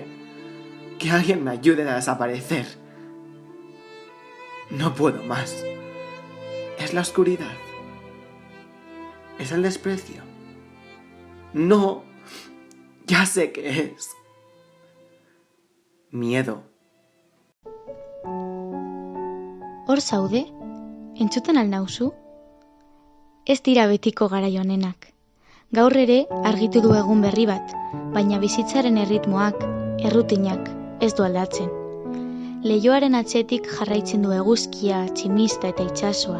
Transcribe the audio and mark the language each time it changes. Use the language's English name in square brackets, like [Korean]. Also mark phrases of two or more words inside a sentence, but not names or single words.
[Spanish] Que alguien me ayude a desaparecer. No puedo más. Es la oscuridad. Es el desprecio. No, ya sé qué es. Miedo. [Basque] Hor zaude? Entzuten al nauzu? Ez dira betiko garai honenak. Gaur ere argitu du egun berri bat, baina bizitzaren erritmoak, errutinak, ez du aldatzen. Leihoaren atzetik jarraitzen du eguzkia, tximista eta itsasoa.